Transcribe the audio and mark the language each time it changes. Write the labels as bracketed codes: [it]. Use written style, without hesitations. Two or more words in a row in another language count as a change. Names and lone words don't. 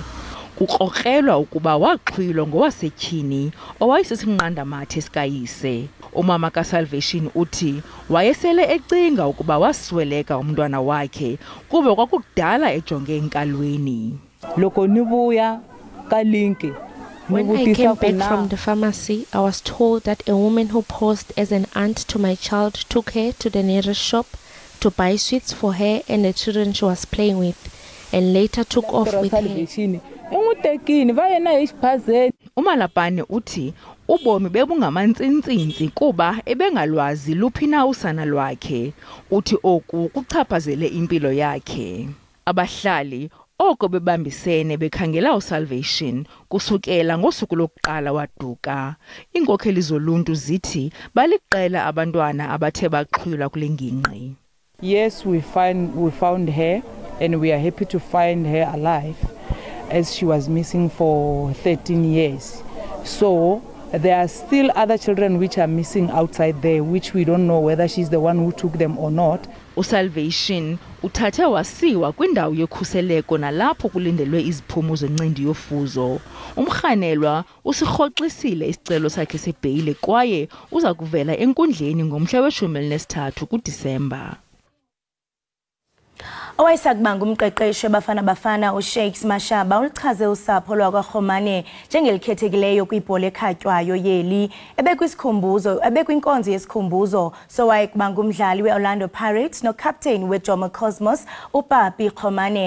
[xh] Kukrokrelwa ukuba waxhwilwa ngowasetyhini owayesisinqandamathe sikayise. Umama kaSalvation uthi wayesele ecinga ukuba wasweleka umntwana wakhe kuba kwakudala ejonge enkalweni. Loko nibuya kalinki. [en] When I came back from the pharmacy, I was told that a woman who posed as an aunt to my child took her to the nearest shop to buy sweets for her and the children she was playing with, and later took off with her. [xh] Umalapane uthi ubomi bebungamantsintsi kuba ebengalwazi luphina usana lwakhe. Uthi oku kuchaphazele impilo yakhe. Abahlali oko bebambisene bekhangela uSalvation kusukela ngosuku lokuqala waduka. Inkokheli zoluntu zithi baliqela abantwana abathe baxhwilwa kule ngingqi. [en] Yes, we found her, and we are happy to find her alive, as she was missing for 13 years. So there are still other children which are missing outside there, which we don't know whether she's the one who took them or not. [xh] uSalvation uthathe wasiwa kwindawo yokhuseleko nalapho kulindelwe iziphumo zencindi yofuzo. Umrhanelwa usirhoxisile isicelo sakhe sebheyile kwaye uza kuvela enkundleni ngomhla we-13 kuDisemba. Owayesakubanga umqeqeshi wabafana uShakes Mashaba ulichaze usapho lwakwaRhomane njengelikhethekileyo kwibhola ekhatywayo yeli ebekwinkonzo yesikhumbuzo sowayekubanga umdlali weOrlando Pirates nocaptain weJomo Cosmos uPapi Khomane.